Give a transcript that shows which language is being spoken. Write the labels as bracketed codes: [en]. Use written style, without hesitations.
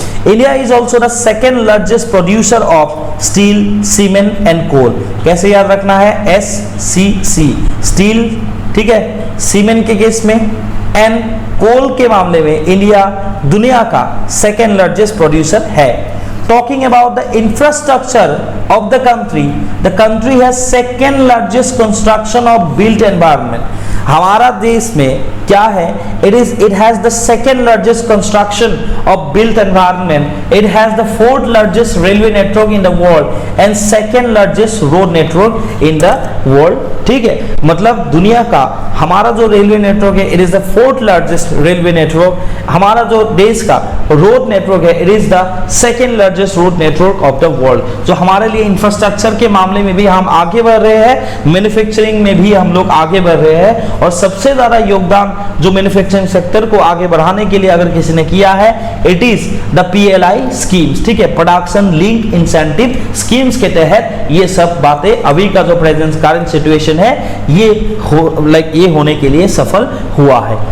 [en] India is also the second largest producer of steel, cement and coal. [hi] कैसे याद रखना है SCC स्टील, ठीक है, सीमेंट के केस में एंड कोल के मामले में इंडिया दुनिया का सेकेंड लार्जेस्ट प्रोड्यूसर है। [en] Talking about the infrastructure of the country has second largest construction of built environment. [hi] हमारा देश में क्या है, [en] it has the second largest construction of built environment. It has the fourth largest railway network in the world and second largest road network in the world. ठीक है, [hi] मतलब दुनिया का हमारा जो रेलवे नेटवर्क है [en] It is the fourth largest railway network, हमारा जो देश का रोड नेटवर्क है it is the second largest road network of the world. [hi] जो हमारे लिए इंफ्रास्ट्रक्चर के मामले में भी हम आगे बढ़ रहे हैं, मैन्युफैक्चरिंग में भी हम लोग आगे बढ़ रहे हैं, और सबसे ज्यादा योगदान जो मैन्युफैक्चरिंग सेक्टर को आगे बढ़ाने के लिए अगर किसी ने किया है [en] it is the PLI schemes, [hi] ठीक है, प्रोडक्शन लिंक इंसेंटिव स्कीम्स के तहत ये सब बातें अभी का जो प्रेजेंट करंट सिचुएशन है ये होने के लिए सफल हुआ है।